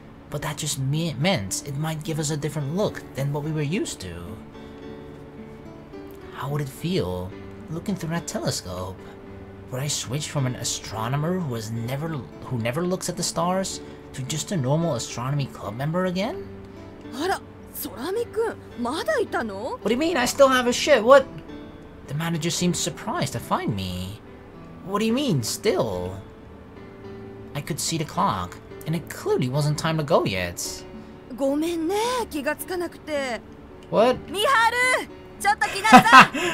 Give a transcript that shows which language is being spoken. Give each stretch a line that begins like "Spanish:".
English: But that just meant it might give us a different look than what we were used to. How would it feel looking through that telescope? Would I switch from an astronomer who never looks at the stars to just a normal astronomy club member again?
Japanese: あら、空見くん、まだいたの?
English: What do you mean? I still have a shit. What? The manager seemed surprised to find me. What do you mean, still? I could see the clock, and it clearly wasn't time to go yet.
Japanese: ごめんね、気がつかなくて。
English: What?
Japanese: ミハル、ちょっと来なさい。